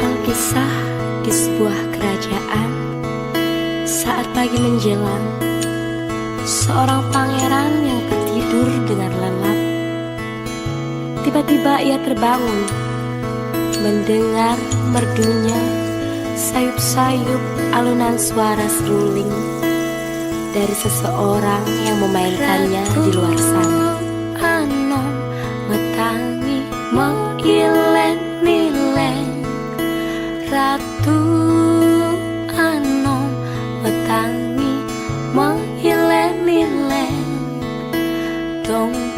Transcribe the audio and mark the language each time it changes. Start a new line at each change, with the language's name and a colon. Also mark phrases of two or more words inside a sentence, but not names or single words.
Indonesian: Kisah di sebuah kerajaan. Saat pagi menjelang, seorang pangeran yang tertidur dengan lelap, tiba-tiba ia terbangun mendengar merdunya sayup-sayup alunan suara seruling dari seseorang yang memainkannya di luar sana.
Balinese: Anom metangi mengilen-ilen, Ratu Anom metangi mengilen-ilen, dong